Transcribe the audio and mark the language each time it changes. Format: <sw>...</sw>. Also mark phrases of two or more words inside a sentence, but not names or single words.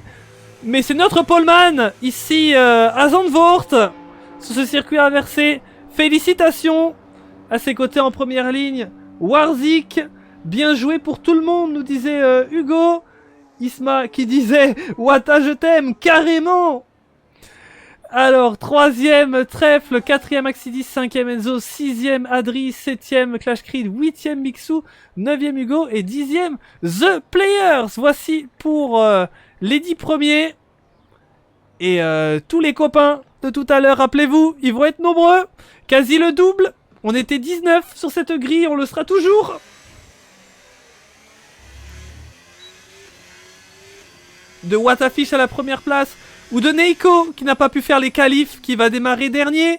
<fr>Mais c'est notre poleman, ici à Zandvoort, sur ce circuit inversé. Félicitations à ses côtés en première ligne. Warzik, bien joué pour tout le monde, nous disait Hugo. Isma qui disait Wata je t'aime carrément. Alors 3ème Trèfle, 4ème Axidis, 5ème Enzo, 6ème Adri, 7ème Clash Creed, 8ème Mixu, 9ème Hugo et 10ème The Players. Voici pour les 10 premiers. Et tous les copains de tout à l'heure, rappelez-vous, ils vont être nombreux. Quasi le double. On était 19 sur cette grille, on le sera toujours. De Watafish à la première place, ou de Neiko qui n'a pas pu faire les qualifs, qui va démarrer dernier.</fr>